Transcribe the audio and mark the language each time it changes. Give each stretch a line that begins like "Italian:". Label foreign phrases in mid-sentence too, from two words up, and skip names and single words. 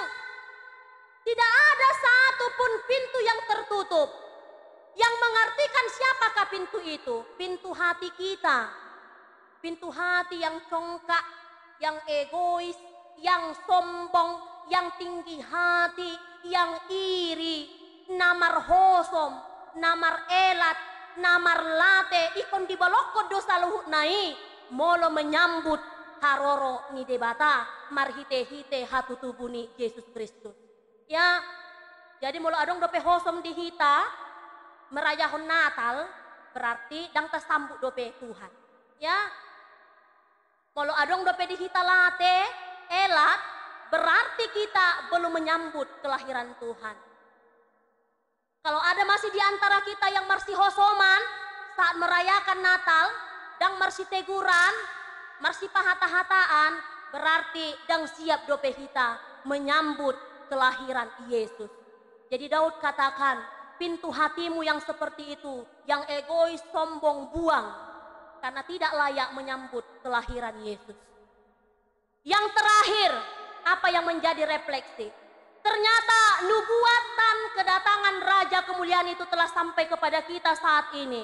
Indonesian: Tidak ada satupun pintu yang tertutup. Yang mengartikan siapakah pintu itu? Pintu hati kita. Pintu hati yang congkak, yang egois, yang sombong, yang tinggi hati, yang iri,
Batak Toba: namar hosom, namar elat, namar late, ikon dibalokod dosa luhut nai, molo menyambut haroro ni debata, marhite-hite hatutubuni Yesus Kristus. Ya, jadi molo adong dope hosom dihita, merayahon Natal, berarti dang tersambut dope Tuhan. Ya, molo adong dope dihita late, elat,
Indonesian: berarti kita belum menyambut kelahiran Tuhan. Kalau ada masih di antara kita yang
Batak Toba: marsi hosoman
Indonesian: saat merayakan Natal,
Batak Toba: dang marsi teguran, marsi pahata-hataan,
Indonesian: berarti
Batak Toba: dang siap dope hita
Indonesian: menyambut kelahiran Yesus. Jadi Daud katakan, pintu hatimu yang seperti itu, yang egois, sombong, buang, karena tidak layak menyambut kelahiran Yesus. Yang terakhir, apa yang menjadi refleksi? Ternyata nubuatan kedatangan Raja Kemuliaan itu telah sampai kepada kita saat ini.